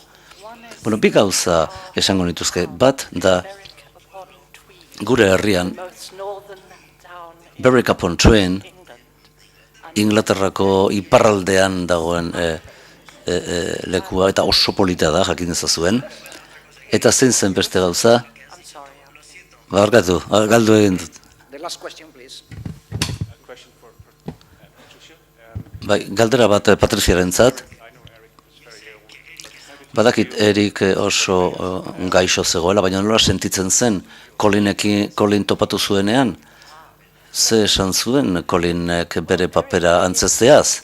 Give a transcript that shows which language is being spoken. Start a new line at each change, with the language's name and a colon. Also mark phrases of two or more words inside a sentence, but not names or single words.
Basque: Bi gauza esango nituzke, bat da gure herrian Berwick upon Trent, Inglaterrako iparraldean dagoen lekua, eta oso polita da, jakin ezazuen. Eta zein zen beste gauza? Barkatu, galdu egin dut.
English: The last question, please. A question for Patricia.
Basque: Bai, galdera bat Patriziarentzat. Badakit Erik oso gaixo zegoela, baina nola sentitzen zen Colin topatu zuenean? Ze esan zuen Colinek bere papera antzesteaz?